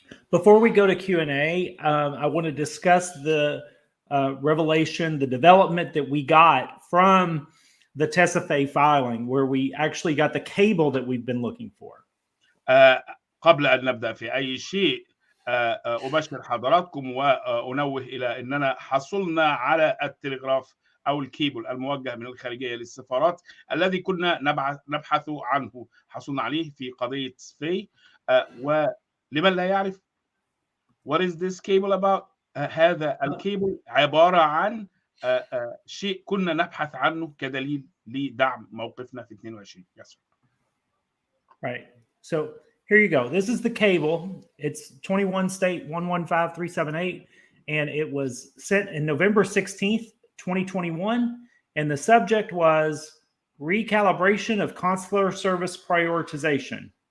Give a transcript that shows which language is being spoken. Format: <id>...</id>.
<en>Before we go to Q&A, I want to discuss the revelation, the development that we got from the Tesfaye filing, where we actually got the cable that we've been looking for.</en> <ar>قبل أن نبدأ في أي شيء أبشر حضراتكم وأنوه إلى أننا حصلنا على التلغراف أو الكيبل الموجه من الخارجية للسفارات الذي كنا نبحث عنه. حصلنا عليه في قضية تسفاي. ولمن لا يعرف what is this cable about؟ هذا الكيبل عبارة عن شيء كنا نبحث عنه كدليل لدعم موقفنا في 22.</ar> <en>Yes, sir. Right. So here you go. This is the cable. It's 21 state 115378, and it was sent in November 16th, 2021, and the subject was recalibration of consular service prioritization.</en>